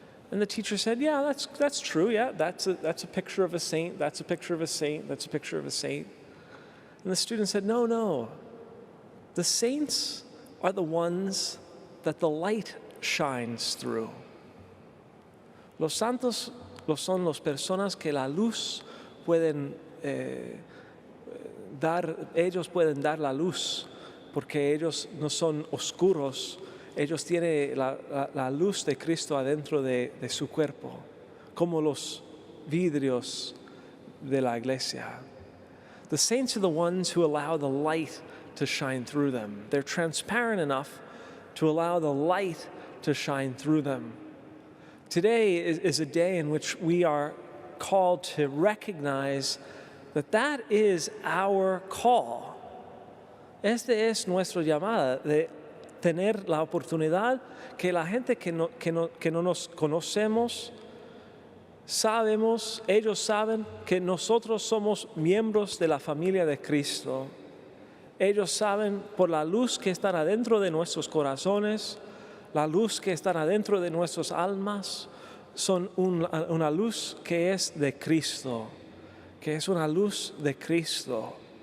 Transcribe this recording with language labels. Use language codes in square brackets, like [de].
[en] And the teacher said, yeah, that's true. Yeah, that's a picture of a saint. That's a picture of a saint. That's a picture of a saint. And the student said, no. The saints are the ones that the light shines through. [es] Los santos son las personas que la luz pueden dar, ellos pueden dar la luz, porque ellos no son oscuros. Ellos tienen la luz de Cristo adentro de su cuerpo, como los vidrios de la iglesia. [en] The saints are the ones who allow the light to shine through them. They're transparent enough to allow the light to shine through them. Today is a day in which we are called to recognize that is our call. [es] Este es nuestra llamada de tener la oportunidad que la gente que no nos conocemos, ellos saben que nosotros somos miembros de la familia de Cristo. Ellos saben por la luz que está adentro de nuestros corazones, la luz que está adentro de nuestras almas, son una luz que es de Cristo, que es una luz de Cristo.